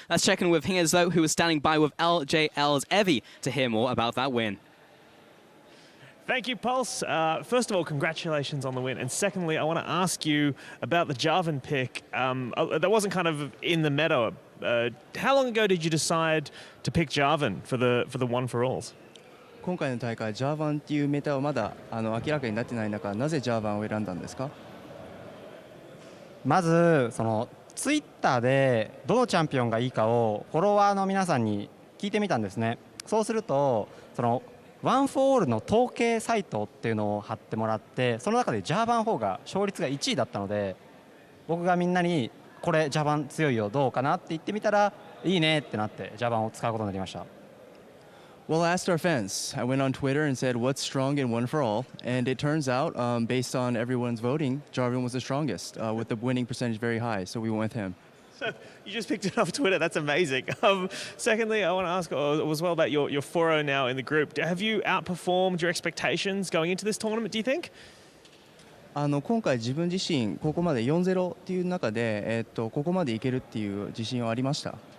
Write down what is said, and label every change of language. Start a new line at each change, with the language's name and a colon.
English: Let's check in with Hingers, though, who is standing by with LJL's Evi to hear more about that win. Thank you, Pulse. First of all, congratulations on the win. And secondly, I want to ask you about the Jarvan pick. That wasn't kind of in the meta. How long ago did you decide to pick Jarvan for the one-for-alls?
Japanese: 今回の大会、ジャーバンっていうメタはまだ明らかになってない中、なぜジャーバンを選んだんですか？まずそのツイッターでどのチャンピオンがいいかをフォロワーの皆さんに聞いてみたんですね。そうするとそのワンフォールの統計サイトっていうのを貼ってもらって、その中でジャーバン4が勝率が1位だったので、僕がみんなにこれジャーバン強いよどうかなって言ってみたらいいねってなってジャーバンを使うことになりました。
English: Well, I asked our fans. I went on Twitter and said, what's strong in one for all? And it turns out, based on everyone's voting, Jarvan was the strongest, with the winning percentage very high. So we went with him. So you just picked it off Twitter. That's amazing. Secondly, I want to ask as well about your 4-0 now in the group. Have you outperformed your expectations going into this tournament, do you think?
Japanese: 今回自分自身ここまで 4-0 っていう中で、ここまでいけるっていう自信はありました。